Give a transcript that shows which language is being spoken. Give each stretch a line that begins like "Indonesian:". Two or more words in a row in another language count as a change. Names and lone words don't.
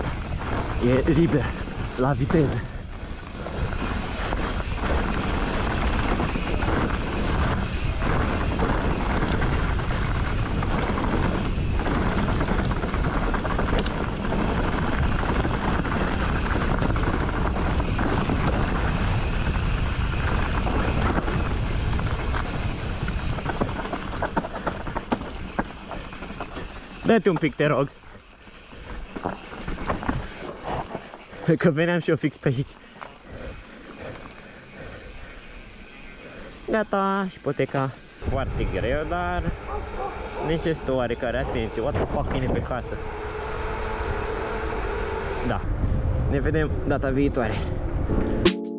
Romanian: E liber. La viteză. Dă-te un pic, te rog. Că veneam și eu fix pe aici. Gata, ipoteca foarte greu, dar necesită oarecare atenție.
English: What the fuck,
Romanian: vine pe casă. Da, ne vedem data viitoare.